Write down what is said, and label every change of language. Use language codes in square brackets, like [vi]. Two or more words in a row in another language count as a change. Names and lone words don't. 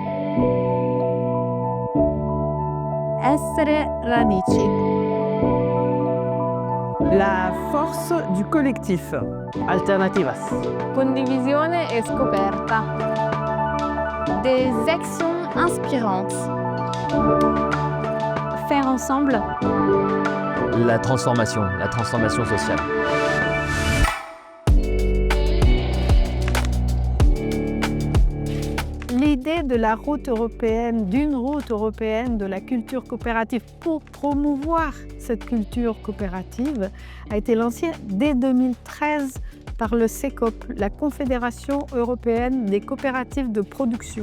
[it] Essere radici. [fr] La force du collectif. Alternativas. [it] Condivisione e scoperta. [fr] Des actions inspirantes. Faire ensemble. La transformation sociale. L'idée de la route européenne, d'une route européenne de la culture coopérative pour promouvoir cette culture coopérative a été lancée dès 2013 par le CECOP, la Confédération européenne des coopératives de production.